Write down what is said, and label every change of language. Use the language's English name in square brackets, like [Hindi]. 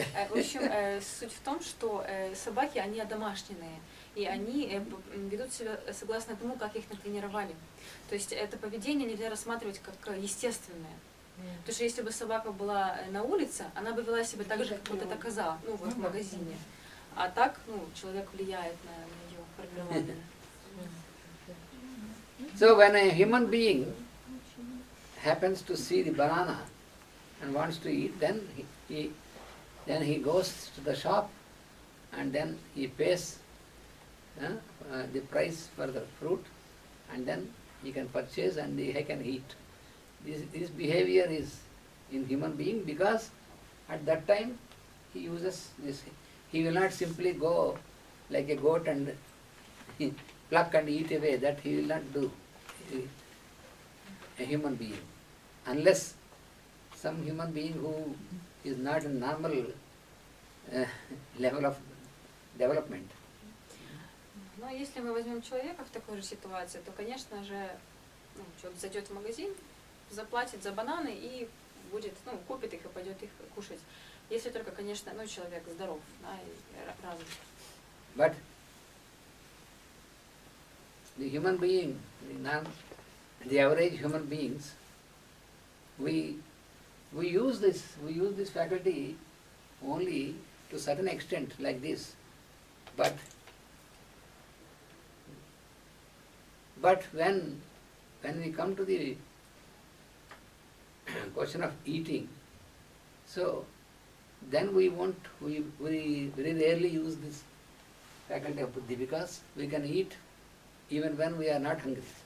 [Russian] В общем, суть в том, что собаки, они одомашненные, и они ведут себя согласно тому, как их натренировали. То есть это поведение нельзя рассматривать как естественное. Потому что если бы собака была на улице, она бы вела себя так же, как вот эта коза, ну вот в магазине. А так, человек влияет на ее формирование. [English] So when a human being happens to see the banana and wants to eat, then he goes to the shop and then he pays the price for the fruit, and then he can purchase and he can eat. This behavior is in human being because at that time he uses this. He will not simply go like a goat and pluck and eat away. That he will not do, a human being, unless some human being who is not in normal level of development. [Russian] Но если мы возьмем человека в такой же ситуации, то, конечно же, человек зайдет в магазин, заплатит за бананы и будет, купит их и пойдет их кушать. Если только, конечно, человек здоров, да, и развит. [English] But the human being, the average human beings, we use this faculty only to a certain extent, like this. But when we come to the question of eating, so then we very rarely use this faculty of buddhi, because we can eat even when we are not hungry.